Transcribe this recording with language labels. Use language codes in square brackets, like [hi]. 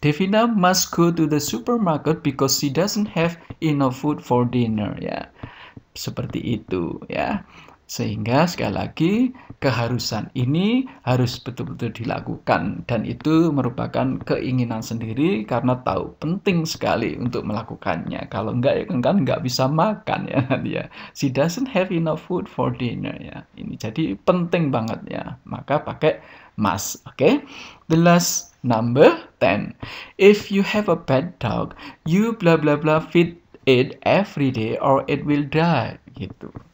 [en] Devina must go to the supermarket because she doesn't have enough food for dinner ya. [id] Seperti itu ya. Sehingga sekali lagi keharusan ini harus betul-betul dilakukan dan itu merupakan keinginan sendiri karena tahu penting sekali untuk melakukannya. Kalau enggak ya kan enggak bisa makan ya dia. [en] She doesn't have enough food for dinner ya. [id] Ini jadi penting banget ya. Maka pakai must. Oke. [en] The last number 10. If you have a pet dog, you blah blah blah feed it every day or it will die gitu.